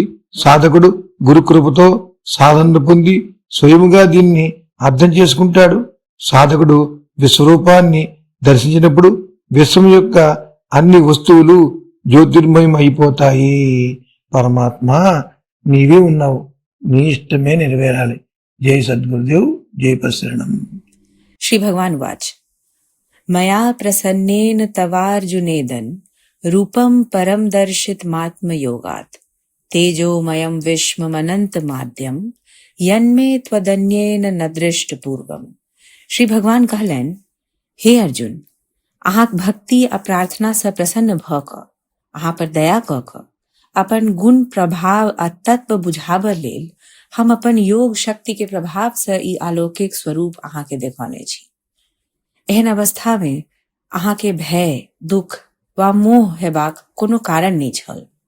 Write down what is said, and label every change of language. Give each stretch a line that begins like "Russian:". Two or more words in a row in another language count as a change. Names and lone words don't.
Telugu: సాధకుడు గురుకృపతో సాధన పొంది స్వయముగా దీన్ని అర్థం చేసుకుంటాడు. సాధకుడు విశ్వరూపాన్ని దర్శించినప్పుడు విశ్వం యొక్క అన్ని వస్తువులు జ్యోతిర్మయం అయిపోతాయి. పరమాత్మ నీవే ఉన్నావు, నీ ఇష్టమే నెరవేరాలి. జై సద్గురుదేవ్, జై ప్రసరణం.
Sanskrit: श्री भगवान उवाच मया प्रसन्नेन तवार्जुनेदन् रूपं परं दर्शितमात्मयोगात् तेजोमयं विश्वमनंतमाद्यम यन्मे त्वदन्येन न दृष्टपूर्वम।
Maithili: श्री भगवान कहलन, हे अर्जुन, अहाँक भक्ति आ प्रार्थना से प्रसन्न भ क अहाँ पर दया क क अपन गुण प्रभाव आ तत्व बुझाबर लेल हम अपन योग शक्ति के प्रभाव से ई अलौकिक स्वरूप अहाँ के देखौने छी। एहन अवस्था में अहाँ के भय, दुख वा मोह हेबाक कोनो कारण नहीं छल।